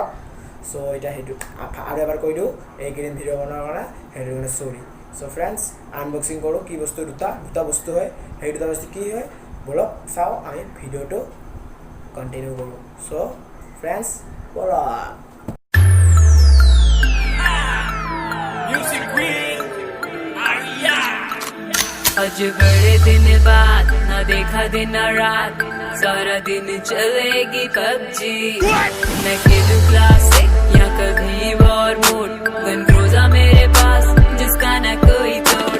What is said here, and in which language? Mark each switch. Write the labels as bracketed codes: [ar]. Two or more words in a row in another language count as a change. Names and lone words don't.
[as] চ' এতিয়া সেইটো আৰু এবাৰ কৈ দিওঁ, এইকেইদিন ভিডিঅ' বনোৱাৰ কাৰণে সেইটো কাৰণে চৰি। [en] so friends, [as] আনবক্সিং কৰোঁ। কি বস্তু? দুটা বস্তু হয়। সেই দুটা বস্তু কি হয় ব'লক চাওঁ, আমি ভিডিঅ'টো কণ্টিনিউ কৰোঁ। [en] so friends [as] ব'লক। [hi] आज बड़े दिन बाद न देखा दिन रात, सारा दिन चलेगी पबजी। मैं खेलूं क्लासिक या कभी [en] war mode, [hi] गन ग्रोजा मेरे पास जिसका न कोई तोड़।